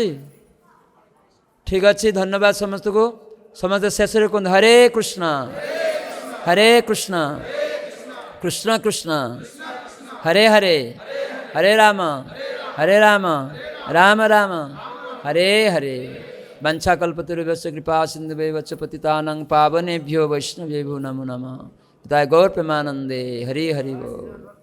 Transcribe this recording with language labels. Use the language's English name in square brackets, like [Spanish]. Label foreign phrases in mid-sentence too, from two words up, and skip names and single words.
[Odia] ଠିକ୍ ଅଛି, ଧନ୍ୟବାଦ ସମସ୍ତଙ୍କୁ। ସମସ୍ତେ ଶେଷରେ କୁହନ୍ତୁ [Sanskrit] ହରେ କୃଷ୍ଣ, ହରେ କୃଷ୍ଣ, କୃଷ୍ଣ କୃଷ୍ଣ, ହରେ ହରେ, ହରେ ରାମ, ହରେ ରାମ, ରାମ ରାମ, ହରେ ହରେ। वंशाकल्पतरुभ्यश्च कृपा सिन्धुभ्यश्च पतितानां पावनेभ्यो वैष्णवेभ्यो नमो नमः। [Bangla] গৌর প্রেমানন্দে। হরি হরি বোল।